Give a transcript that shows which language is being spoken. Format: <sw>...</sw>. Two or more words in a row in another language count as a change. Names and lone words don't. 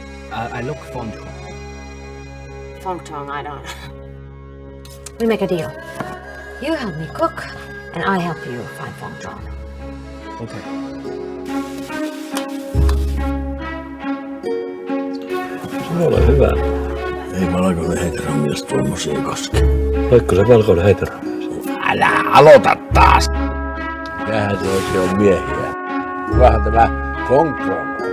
<en>I look fond of. Fong Chong, I don't. We make a deal. You help me cook, and I help you find Fong Chong. Okay.</en> <fi>Ole hyvä. Ei valkoinen heteromies tuommoisia koske. Oletko se valkoinen hetero? Älä aloita taas! Mitähän se oikein on miehiä? Vähän tämä Fong Chong on.</fi>